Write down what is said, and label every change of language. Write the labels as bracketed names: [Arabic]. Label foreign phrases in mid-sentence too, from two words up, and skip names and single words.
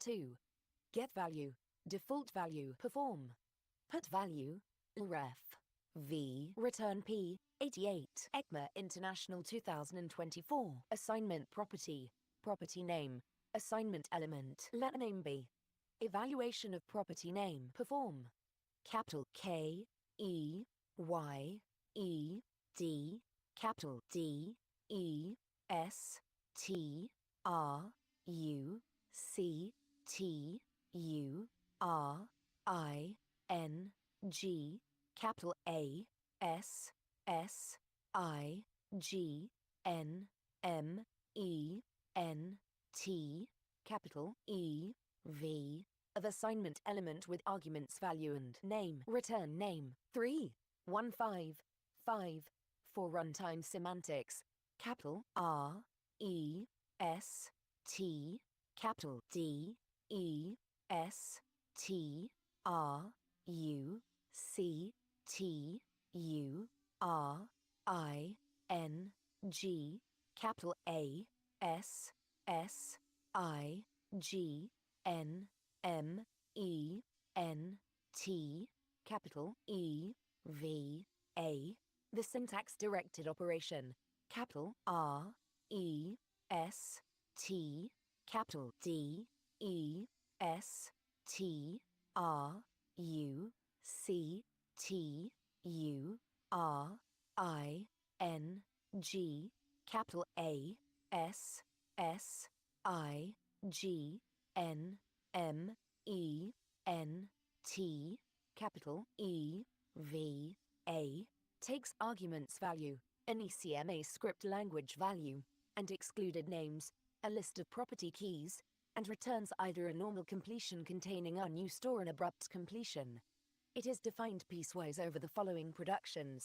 [English] to get value default value perform put value ref V return P 88 ECMA International 2024 assignment property name assignment element let name be evaluation of property name perform capital K E Y E D capital D E S T R U C T U R I N G capital A S S I G N M E N T capital E V of assignment element with arguments value and name return name 3155 for runtime semantics capital R E S T capital D E S T R U C T U R I N G capital A S S I G N M E N T capital E V A. The syntax directed operation capital R E S T capital D E S T R U C T U R I N G capital A S S I G N M E N T capital E V A takes arguments value, an ECMAScript language value, and excluded names, a list of property keys, and returns either a normal completion containing unused or an abrupt completion. It is defined piecewise over the following productions.